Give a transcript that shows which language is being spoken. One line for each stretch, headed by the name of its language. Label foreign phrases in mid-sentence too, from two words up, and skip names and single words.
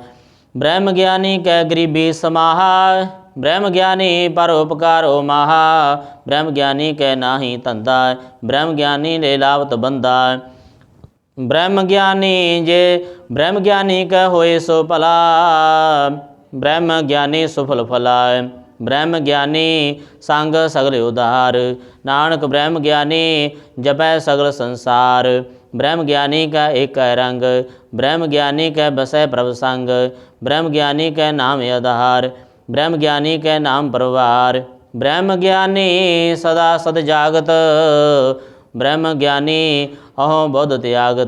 Braj: ब्रह्म ज्ञानी कै गरीबी समाहा, ब्रह्म ज्ञानी परोपकारो महा। ब्रह्म ज्ञानी कै नाही धंधा, ब्रह्म ज्ञानी ले लावत बंदा। ब्रह्म ज्ञानी जे ब्रह्म ज्ञानी कै होए सो भला, ब्रह्म ज्ञानी सुफल फला। ब्रह्म ज्ञानी संग सगल उधार, नानक ब्रह्म ज्ञानी जपै सगल संसार। ब्रह्म ज्ञानी का एक रंग, ब्रह्म ज्ञानी कै बसै प्रभ संग। ब्रह्म ज्ञानी कै नाम आधार, ब्रह्म ज्ञानी कै नाम परवार। ब्रह्म ज्ञानी सदा सद जागत, ब्रह्म ज्ञानी अहो बुध त्यागत।